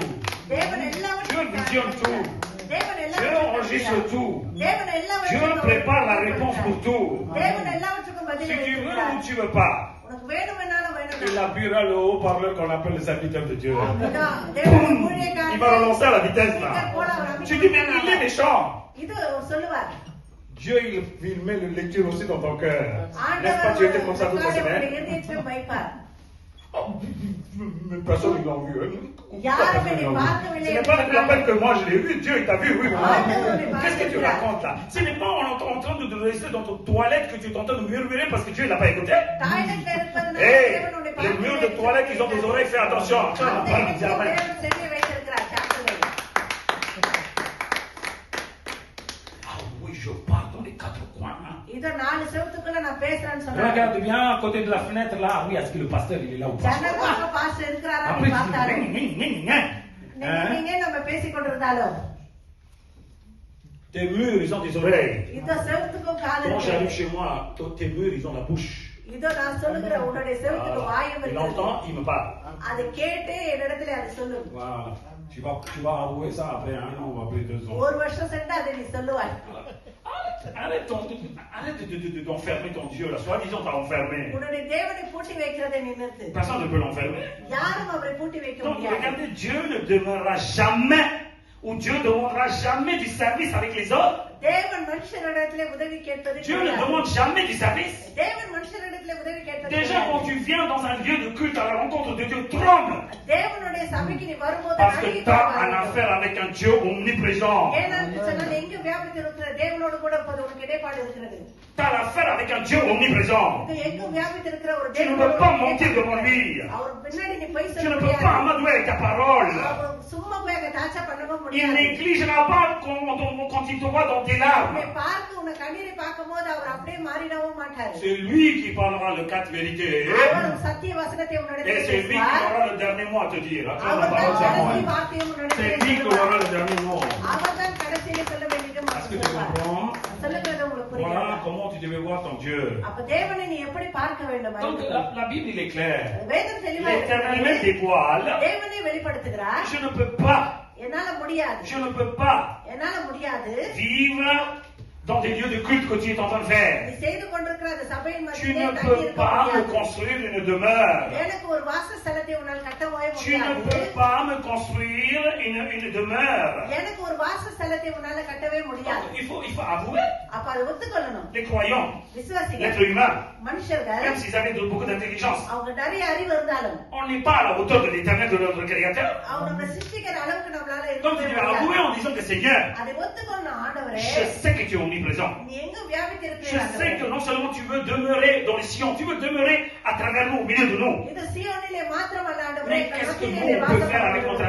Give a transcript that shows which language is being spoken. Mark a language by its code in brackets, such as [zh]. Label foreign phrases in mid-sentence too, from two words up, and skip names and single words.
[ta] தேவன் [fr] Dieu [ta] எல்லாவற்றையும் [fr] visionne tout. [ta] தேவன் [fr] Dieu [ta] எல்லாவற்றையும் [fr] enregistre tout. [ta] தேவன் [fr] Dieu [ta] எல்லாவற்றையும் [fr] prépare la réponse pour tout. [ta] தேவன் எல்லாவற்றுக்கும் [fr] Si [ta] பதில் [fr] tu veux [ta] வைத்திருக்கிறார். [fr] ou tu veux pas, [ta] உனக்கு வேணுமென்னாலும் [fr] il [ta] வேணும். [fr] appuiera le haut-parleur qu'on appelle le serviteur de Dieu. [ta] தேவன் [fr] Il va relancer à la vitesse là. Tu dis, mais il est méchant. [ta] இது சொல்லுவார். [fr] Dieu, il met le lecture aussi dans ton cœur. N'est-ce pas, tu étais comme ça toute la semaine? [ta] இதயத்திலும் வைப்பார். [fr] Oh, mais personne ne l'a vu. Hein? [ta] யாருமே நீ [fr] Ce [ta] பார்க்கவில்லை [fr] n'est pas la peine que moi je l'ai vu. Dieu, il t'a vu, oui. oui. Ah, Qu'est-ce que tu racontes là? Ce n'est pas en train de rester dans ton toilette que tu es en train de murmurer parce que Dieu ne l'a pas écouté. [ta] டாய்லெட்ல இருப்பதனால [fr] Hey, [ta] தேவன் உன்னை [fr] les murs de toilette, ils ont des oreilles, fais attention. [ta] அந்த இடத்துல தேவன் செவியை வைத்திருக்கிறார். ஜாக்கிரதை. [fr] Ah oui, je parle dans les quatre coins. Hein. [ta] இதோ 4 செவுத்துக்குள்ள நான் பேசுறேன்னு சொன்னேன். [fr] Regarde bien à côté de la fenêtre là. Oui, est-ce que le pasteur il est là ou pas? [ta] ஜன்னலுக்கு பாஸ்டர் இருக்கிறாரா [fr] Après, [ta] நீ பார்த்தாரு. [fr] Hein? [ta] நீங்க நம்ம பேசிக் கொண்டிருந்தாலும் [fr] Tes murs, ils ont des oreilles. [ta] இதோ செவுத்துக்கும் காது [fr] Quand [ta] இருக்கு. [fr] j'arrive chez moi, tes murs, ils ont la bouche. [ta] இதோ நான் சொல்லுகிற உன்னுடைய செவுத்துக்கு வாயும் [fr] Il [ta] இருக்கு. [fr] entend, il me parle. [ta] அதை கேட்டு என்னிடத்துல அது சொல்லு. [fr] Voilà. Tu vas avouer ça après 1 an ou après 2 ans. [ta] ஒரு வருஷம் சென்று அதை நீ சொல்லுவாய். [fr] Arrête d'enfermer ton Dieu là. Soi-disant, t'as enfermé. [ta] உன்னுடைய தேவனை பூட்டி வைக்கிறதை நீ நிறுத்து. [fr] Personne ne peut l'enfermer. [ta] யாரும் அவரை பூட்டி வைக்க [fr] Donc, [ta] முடியாது. [fr] regardez, Dieu ne demeurera jamais, ou Dieu ne demandera jamais du service avec les autres. [ta] தேவன் மனுஷரிடத்திலே உதவி கேட்பது [fr] Dieu ne demande jamais du service. [ta] தேவன் மனுஷரிடத்திலே உதவி கேட்பது [fr] Déjà, quand tu viens dans un lieu de culte à la rencontre de Dieu, tremble. [ta] தேவனுடைய சபைக்கு நீ வரும்போது [fr] Parce que tu as une affaire avec un Dieu omniprésent. [ta] ஏனென்று சொன்னால் எங்கு வியாபித்து இருக்கிற தேவனோடு கூட இப்போது உனக்கு இடைப்பாடு இருக்கிறது. [fr] Tu as l'affaire avec un Dieu omniprésent. [ta] இது எங்கும் வியாபித்திருக்கிற ஒரு [fr] Tu ne [ta] தேவன். [fr] peux pas mentir devant lui. [ta] அவர் பின்னாடி நீ போய் [fr] Tu [ta] சொல்ல [fr] ne peux pas [ta] முடியாது. [fr] amadouer avec ta parole. [ta] அவர் சும்மா போய் அங்க தாட்சா பண்ணவும் [fr] Il [ta] முடியாது. [fr] négligera pas quand il te voit dans tes larmes. [ta] உன்னை பார்த்து உன்னை கண்ணீரை பார்க்கும்போது அவர் அப்படியே மாறிடவும் மாட்டாரு. [fr] C'est lui qui parlera le quatre vérités. [ta] அவர் சத்திய வசனத்தை [fr] Et [ta] உன்னிடத்தில் [fr] c'est lui qui [ta] பேசுவார். [fr] aura le dernier mot à te dire. Attends, la [ta] அவர் [fr] parole, [ta] தான் [fr] c'est à [ta] கடைசி [fr] moi. [ta] வார்த்தையை [fr] C'est [ta] உன்னிடத்தில் [fr] lui qui [ta] சொல்லுவார். [fr] aura le dernier mot. [ta] அவர் தான் கடைசியில சொல்ல வேண்டியது [fr] Est-ce que tu [ta] சொல்லுவார். [fr] comprends? [ta] சொல்லுகிறது உங்களுக்கு [fr] Voilà [ta] புரியுதா? [fr] comment tu devais voir ton Dieu. [ta] அப்ப தேவனை நீ எப்படி பார்க்க வேண்டும்? [fr] Donc la Bible, il est clair. [ta] வேதம் தெளிவா [fr] L'Éternel met [ta] இருக்கிறது. [fr] des voiles. [ta] தேவனை வெளிப்படுத்துகிறார். [fr] Je ne peux pas, [ta] என்னால முடியாது. [fr] je ne peux pas [ta] என்னால முடியாது. [fr] vivre dans des lieux de culte que tu es en train de [ta] நீ [fr] faire. [ta] செய்து கொண்டிருக்கிற அந்த சபையின் [fr] Tu [ta] மத்தியிலே [fr] ne [ta] தங்கி [fr] peux [ta] இருக்க [fr] pas me [ta] முடியாது. [fr] construire une demeure. [ta] எனக்கு ஒரு வாசஸ்தலத்தை உன்னால் கட்டவே [fr] Tu ne [ta] முடியாது. [fr] peux pas me construire une demeure. [ta] எனக்கு ஒரு வாசஸ்தலத்தை உன்னால கட்டவே முடியாது. [fr] Il faut avouer. [ta] அப்ப அதை ஒத்துக்கொள்ளணும். [fr] Les croyants, [ta] விசுவாசிகள், [fr] l'être humain, [ta] மனுஷர்கள், [fr] même s'ils avaient beaucoup d'intelligence, [ta] அவங்க நிறைய அறிவு இருந்தாலும் [fr] on n'est pas à la hauteur de l'éternel de notre créateur. [ta] அவங்க நம்ம சிருஷ்டிக்கிற அளவுக்கு நம்மளால [fr] Donc tu [ta] இருக்க [fr] dois avouer [ta] முடியாது. [fr] en disant que Seigneur, [ta] அதை ஒத்துக்கொள்ளணும். ஆண்டவரே, [fr] je sais que tu es omniprésent. [ta] நீ எங்க வியாபித்து [fr] Je [ta] இருக்கிற [fr] sais que non seulement tu veux demeurer dans les Sion, tu veux demeurer à travers nous, au milieu de nous. [ta] இது சீயோனிலே மாத்திரமல்ல ஆண்டவரே, [fr] Mais [ta] எங்கள் [fr] qu'est-ce que [ta] மத்தியிலே [fr] nous on [ta] வாசம் [fr] peut faire avec notre